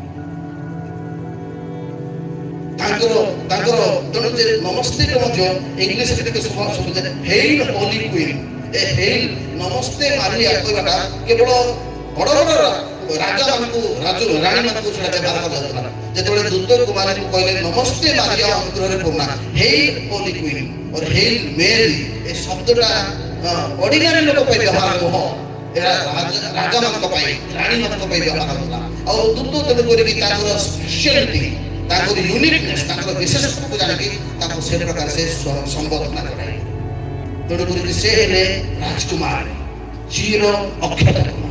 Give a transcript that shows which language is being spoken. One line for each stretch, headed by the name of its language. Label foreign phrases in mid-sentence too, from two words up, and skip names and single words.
Odia: ତାଙ୍କର ତେଣୁ ଯେ ନମସ୍ତେ ମଧ୍ୟ ଇଂଲିଶରେ ଟିକେ ଶୁଭୁଛି ହେଲ୍ ହୋଲି କୁଇନ୍। ଏ ହେଲ୍ ନମସ୍ତେ ମାରିଆ କହିବାଟା କେବଳ ବଡ଼ ବଡ଼ ରାଜାମାନଙ୍କୁ ରାଣୀମାନଙ୍କୁ ସେଟା ବ୍ୟବହାର କରାଯାଉଥିଲା। ଯେତେବେଳେ ଦୂତ କୁମାରୀଙ୍କୁ କହିଲେ ନମସ୍ତେ ମାରିଆ ଅନୁଗ୍ରହରେ ପୂର୍ଣ୍ଣା, ହେଲ୍ ହୋଲି କୁଇନ୍ और हेल मेरी, ଏ ଶବ୍ଦଟା ଅର୍ଡିନାରୀ ଲୋକ ପାଇଁ ବ୍ୟବହାର ନୁହଁ, ଏଟା ରାଜା ମାନଙ୍କ ପାଇଁ, ରାଣୀ ମାନଙ୍କ ପାଇଁ ବ୍ୟବହାର ହେଲା। ଆଉ ଦୂତ ତେଣୁ କରିକି ତାଙ୍କର ସ୍ପେଶାଲିଟି, ତାଙ୍କର ୟୁନିକନେସ୍, ତାଙ୍କର ବିଶେଷତ୍ୱକୁ ଜାଣିକି ତାଙ୍କୁ ସେ ପ୍ରକାର ସେ ସମ୍ବୋଧନା କରାଏ। ତେଣୁ କରିକି ସେ ହେଲେ ରାଜକୁମାର, ଚିର ଅକ୍ଷତ କୁମାର।